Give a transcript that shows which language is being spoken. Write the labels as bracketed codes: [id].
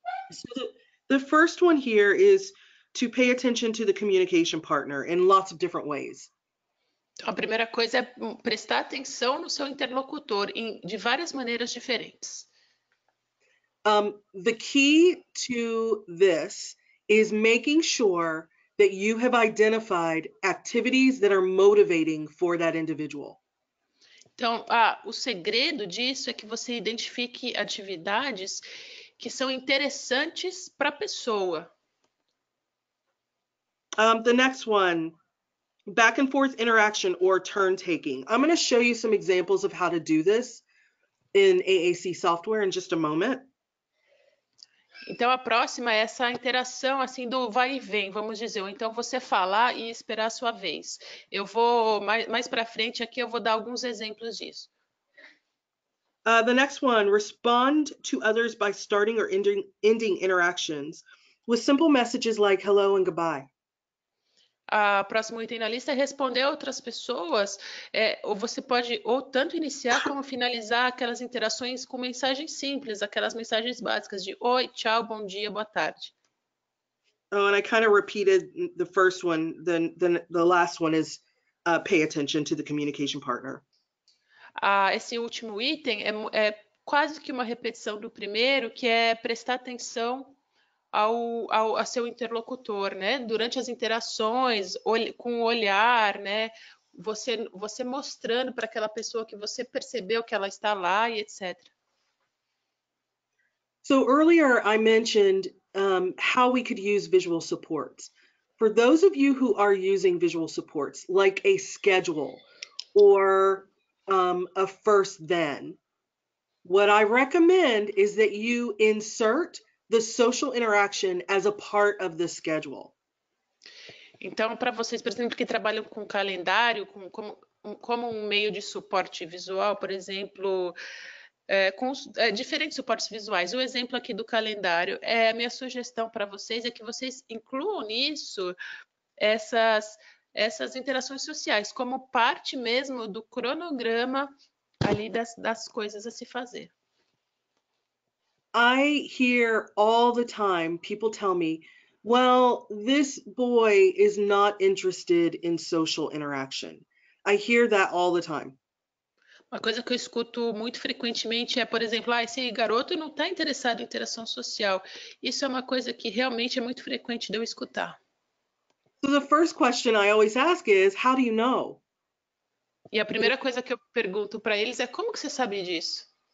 [en] So the first one here is to pay attention to the communication partner in lots of different ways. [pt] Então, a primeira coisa é prestar atenção no seu interlocutor de várias maneiras diferentes. [en] The key to this is making sure that you have identified activities that are motivating for that individual. [pt] Então, o segredo disso é que você identifique atividades que são interessantes para a pessoa. [en] The next one, back and forth interaction or turn taking. I'm going to show you some examples of how to do this in AAC software in just a moment. [pt] Então, a próxima é essa interação assim do vai e vem, vamos dizer, ou então você falar e esperar a sua vez. Eu vou, mais para frente aqui, eu vou dar alguns exemplos disso. [en] The next one, respond to others by starting or ending interactions with simple messages like hello and goodbye. [pt] A próximo item na lista é responder a outras pessoas, ou você pode ou tanto iniciar como finalizar aquelas interações com mensagens simples, aquelas mensagens básicas de oi, tchau, bom dia, boa tarde. Oh, and I kind of repeated the first one. Then the last one is pay attention to the communication partner. Esse último item é quase que uma repetição do primeiro, que é prestar atenção a seu interlocutor, né? Durante as interações, com o olhar, né? Você mostrando para aquela pessoa que você percebeu que ela está lá e etc. [en] So earlier I mentioned how we could use visual supports. For those of you who are using visual supports, like a schedule or a first then, what I recommend is that you insert the social interaction as a part of the schedule. [pt] Então, para vocês, por exemplo, que trabalham com calendário, como um meio de suporte visual, por exemplo, com diferentes suportes visuais. O exemplo aqui do calendário, a minha sugestão para vocês é que vocês incluam nisso essas interações sociais, como parte mesmo do cronograma ali das coisas a se fazer. [en] I hear all the time people tell me, well, this boy is not interested in social interaction. I hear that all the time. [pt] Uma coisa que eu escuto muito frequentemente é, por exemplo, esse garoto não está interessado em interação social. Isso é uma coisa que realmente é muito frequente de eu escutar. [en] So the first question I always ask is, how do you know? [pt] E a primeira coisa que eu pergunto para eles é como que você sabe disso?